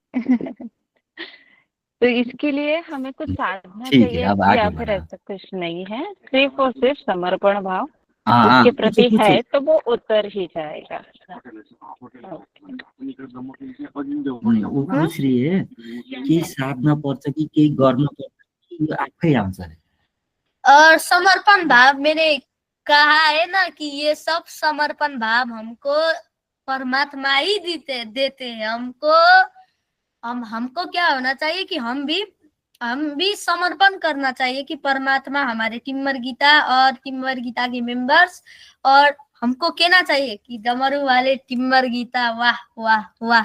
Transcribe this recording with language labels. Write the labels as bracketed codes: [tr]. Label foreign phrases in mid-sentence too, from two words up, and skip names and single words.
[hi] तो इसके लिए हमें कुछ साधना ठीक है, चाहिए अब आगे या फिर बढ़ा। ऐसा कुछ नहीं है, सिर्फ और सिर्फ समर्पण भाव हाँ, उसके पूछो प्रति पूछो। है तो वो उतर ही जाएगा। [ne] वो पूछ रही है कि साधना पर्छ कि केही गर्नु पर्छ कि आफै आउँछ अरे। [hi] और समर्पण भाव, मैंने कहा है ना कि ये सब समर्पण भाव हमको परमात्मा ही देते हैं। हमको क्या होना चाहिए कि हम भी समर्पण करना चाहिए कि परमात्मा हमारे टिम्बर गीता और टिम्बर गीता के मेंबर्स, और हमको कहना चाहिए कि डमरू वाले टिम्बर गीता, वाह वाह वाह।